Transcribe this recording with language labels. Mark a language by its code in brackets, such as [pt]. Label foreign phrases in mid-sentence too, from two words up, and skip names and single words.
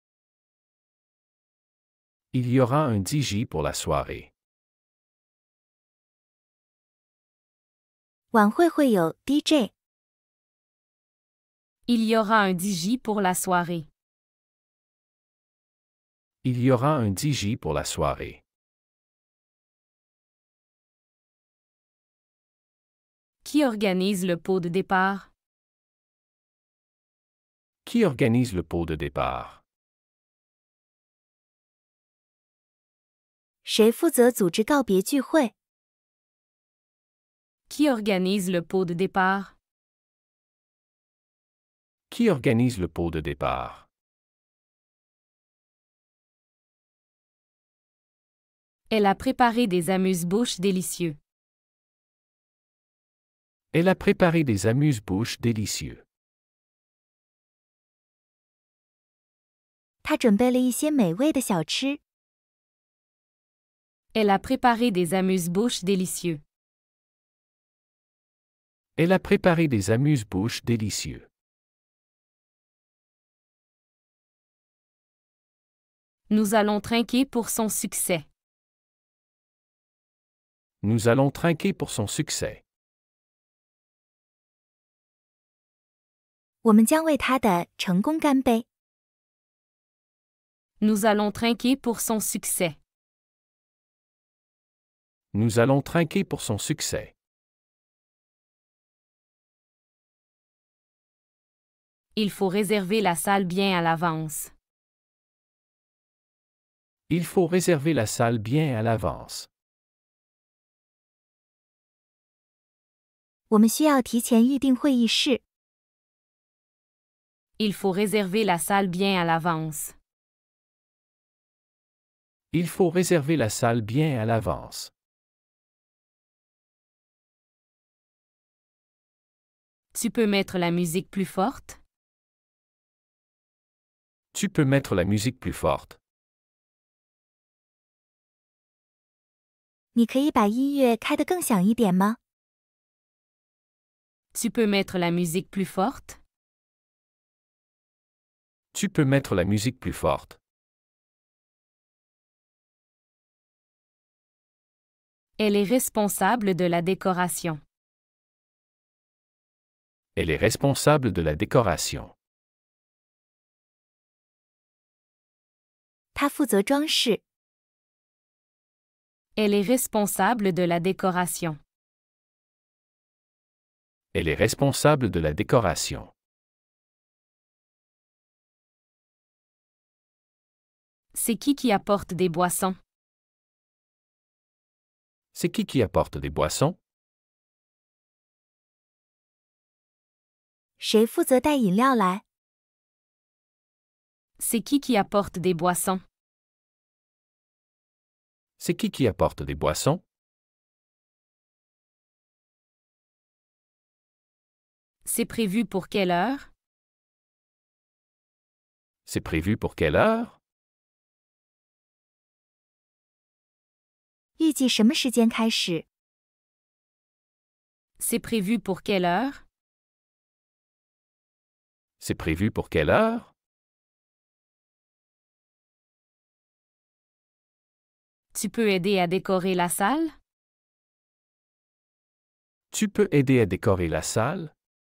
[fr] Il y aura un DJ pour la soirée. [zh] 晚会会有 DJ。 [fr] Il y aura un DJ pour la soirée. Il y aura un DJ pour la soirée. Qui organise le pot de départ? Qui organise le pot de départ? [zh] 谁负责组织告别聚会？ [fr] Qui organise le pot de départ? Qui organise le pot de départ? Elle a préparé des amuse-bouches délicieux. Elle a préparé des amuse-bouches délicieux. [zh] 他准备了一些美味的小吃。 [fr] Elle a préparé des amuse-bouches délicieux. Elle a préparé des amuse-bouches délicieux. Nous allons trinquer pour son succès. Nous allons trinquer pour son succès. [zh] 我们将为他的成功干杯。 [fr] Nous allons trinquer pour son succès. Nous allons trinquer pour son succès. Il faut réserver la salle bien à l'avance. Il faut réserver la salle bien à l'avance. [zh] 我们需要提前预定会议室。 [fr] Il faut réserver la salle bien à l'avance. Il faut réserver la salle bien à l'avance. Tu peux mettre la musique plus forte? Tu peux mettre la musique plus forte. [zh] 你可以把音乐开得更响一点吗？ [fr] Tu peux mettre la musique plus forte? Tu peux mettre la musique plus forte. Elle est responsable de la décoration. Elle est responsable de la décoration. [zh] 她负责装饰。 [fr] Elle est responsable de la décoration. Elle est responsable de la décoration. C'est qui apporte des boissons? C'est qui apporte des boissons? [zh] 谁负责带饮料来？ [fr] C'est qui apporte des boissons? C'est qui apporte des boissons? C'est prévu pour quelle heure? C'est prévu pour quelle heure? [zh] 预计什么时间开始？ [fr] C'est prévu pour quelle heure? C'est prévu pour quelle heure? Tu peux aider à décorer la salle? Tu peux aider à décorer la salle?